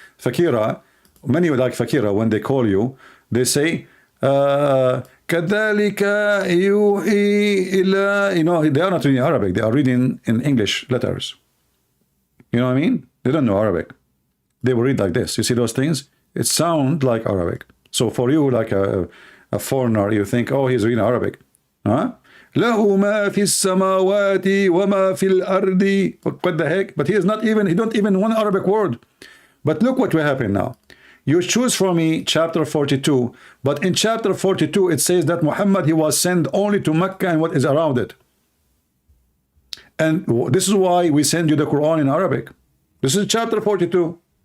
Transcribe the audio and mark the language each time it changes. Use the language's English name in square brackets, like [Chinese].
[English] Fakira, many like Fakira, when they call you, they say, [Arabic] كَذَلِكَ يُوحِي إِلَى, [English] you know, they are not reading Arabic. They are reading in English letters. You know what I mean? They don't know Arabic. They will read like this. You see those things? It sounds like Arabic. So for you, like a foreigner, you think, oh, he's reading Arabic. Huh? [Arabic] له ما في السماوات وما في الأرض. [English] What the heck? But he don't even one Arabic word. But look what will happen now. You choose for me chapter 42, but in chapter 42 it says that Muhammad, he was sent only to Mecca and what is around it. And this is why we send you the Quran in Arabic. This is chapter 42.